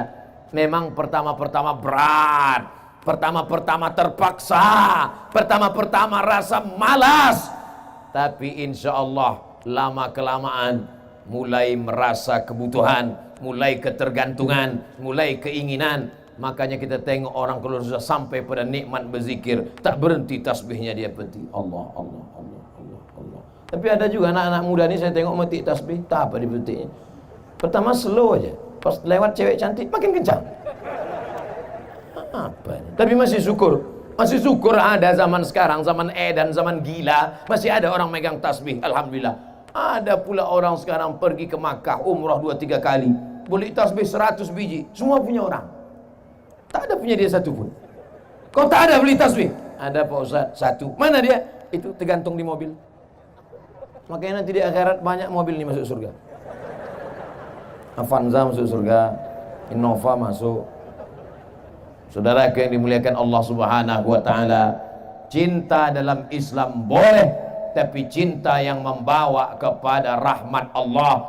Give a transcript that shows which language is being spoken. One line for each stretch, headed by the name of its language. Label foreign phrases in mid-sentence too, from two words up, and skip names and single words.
Indonesian: Memang pertama-pertama berat, pertama-pertama terpaksa, pertama-pertama rasa malas, tapi insya Allah lama-kelamaan mulai merasa kebutuhan, mulai ketergantungan, mulai keinginan.
Malay: Makanya kita tengok orang kalau sudah sampai pada nikmat berzikir, tak berhenti tasbihnya dia berhenti. Allah, Allah, Allah, Allah, Allah. Tapi ada juga anak-anak muda ni saya tengok mati tasbih, tak apa diberhentinya.
Indonesian: Pertama slow aja, pas lewat cewek cantik makin kencang. Apa ini? Tapi masih syukur ada zaman sekarang, zaman edan, zaman gila, masih ada orang megang tasbih, alhamdulillah.
Malay: Ada pula orang sekarang pergi ke Makkah umrah 2-3 kali, beli tasbih 100 biji, semua punya orang. Tak ada punya dia satu pun. Kau tak ada beli tasbih? Ada Pak Ustaz, 1. Mana dia?
Indonesian: Itu tergantung di mobil. Makanya nanti di akhirat banyak mobil nih masuk surga. Avanza masuk surga, Innova masuk. Saudara yang dimuliakan Allah Subhanahu wa taala, cinta dalam Islam boleh, tapi cinta yang membawa kepada rahmat Allah.